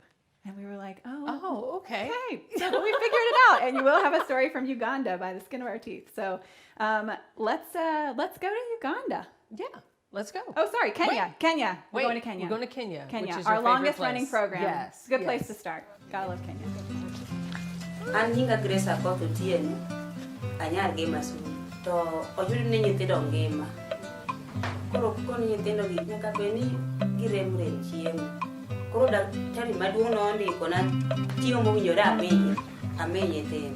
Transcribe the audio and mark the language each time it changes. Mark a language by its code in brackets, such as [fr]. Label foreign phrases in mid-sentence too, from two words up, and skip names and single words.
[en] And we were like, oh, okay. So we figured it out. And you will have a story from Uganda by the skin of our teeth. So let's go to Uganda. Yeah. Let's go. Oh, sorry, Kenya. Kenya. We're going to Kenya. We're going to Kenya. Kenya, which is our longest running program. Yes. Good place to start. Gotta love Kenya. [luo] An nyinga Grace Akoth Otieno, anyar gi masu, to oyud ni nyithindo ngima. Koro koni nyithindo gi nyaka beni giremre chiemo. Koro daktari maduong' nondiko na chiemo mowinjore ame nyithindo.